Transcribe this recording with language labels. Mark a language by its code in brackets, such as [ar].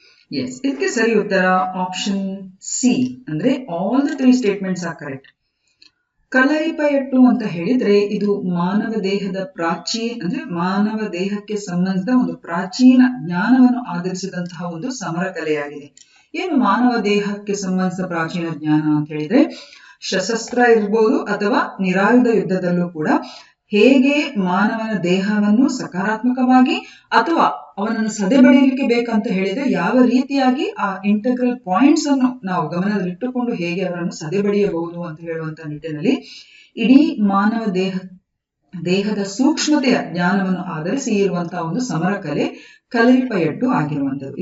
[kn] Yes, ಇದಕ್ಕೆ ಸರಿ ಉತ್ತರ ಆಪ್ಷನ್ ಸಿ. [en] ಅಂದ್ರೆ all the 3 statements are correct. [kn] Kalaripayattu ಅಂತ ಹೇಳಿದ್ರೆ ಇದು ಮಾನವ ದೇಹದ ಮಾನವ ದೇಹಕ್ಕೆ ಸಂಬಂಧಿಸಿದ ಒಂದು ಪ್ರಾಚೀನ ಜ್ಞಾನವನ್ನು ಆಧರಿಸಿದಂತಹ ಒಂದು ಸಮರ ಕಲೆಯಾಗಿದೆ. ಏನು ಮಾನವ ದೇಹಕ್ಕೆ ಸಂಬಂಧಿಸಿದ ಪ್ರಾಚೀನ ಜ್ಞಾನ ಅಂತ ಹೇಳಿದ್ರೆ ಸಶಸ್ತ್ರ ಇರ್ಬೋದು ಅಥವಾ ನಿರಾಯುಧ ಯುದ್ಧದಲ್ಲೂ ಕೂಡ ಹೇಗೆ ಮಾನವನ ದೇಹವನ್ನು ಸಕಾರಾತ್ಮಕವಾಗಿ ಅಥವಾ ಅವನನ್ನು ಸದೆಬಡಿಯಲಿಕ್ಕೆ ಬೇಕಂತ ಹೇಳಿದ್ರೆ ಯಾವ ರೀತಿಯಾಗಿ ಆ ಇಂಟಗ್ರಲ್ ಪಾಯಿಂಟ್ಸ್ ಅನ್ನು ನಾವು ಗಮನದಲ್ಲಿಟ್ಟುಕೊಂಡು ಹೇಗೆ ಅವರನ್ನು ಸದೆಬಡಿಯಬಹುದು ಅಂತ ಹೇಳುವಂತ ನಿಟ್ಟಿನಲ್ಲಿ ಇಡೀ ಮಾನವ ದೇಹದ ಸೂಕ್ಷ್ಮತೆಯ ಜ್ಞಾನವನ್ನು ಆಧರಿಸಿ ಇರುವಂತಹ ಒಂದು ಸಮರ ಕಲೆ ಕಲರಿಪಯಟ್ಟು ಆಗಿರುವಂತದ್ದು.